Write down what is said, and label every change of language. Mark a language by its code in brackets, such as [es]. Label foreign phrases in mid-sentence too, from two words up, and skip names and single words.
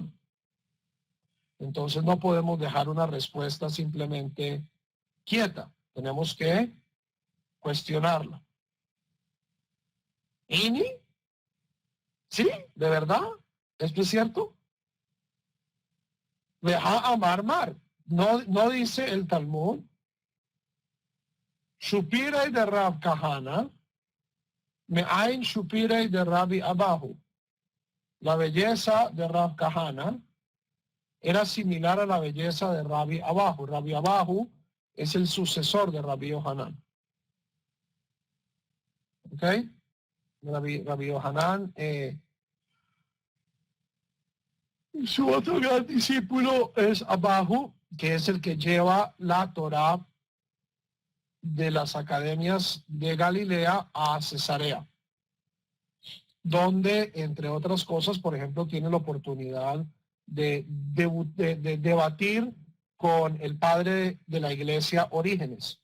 [es] Entonces no podemos dejar una respuesta simplemente quieta. Tenemos que cuestionarla. ¿Ini? ¿Sí? ¿De verdad? ¿Esto es cierto? Deja [arc] amar mar. [es] No dice el Talmud. [arc] Shupirei de Rab Kahana, Me'ain Shupirei de Rabbi Abahu. [es] La belleza de Rab Kahana era similar a la belleza de Rabbi Abahu. Rabbi Abahu es el sucesor de Rabbi Yohanan. ¿Ok? Rabbi Yohanan, su otro gran discípulo es Abahu, que es el que lleva la Torá de las academias de Galilea a Cesarea, donde, entre otras cosas, por ejemplo, tiene la oportunidad de debatir con el padre de la iglesia Orígenes.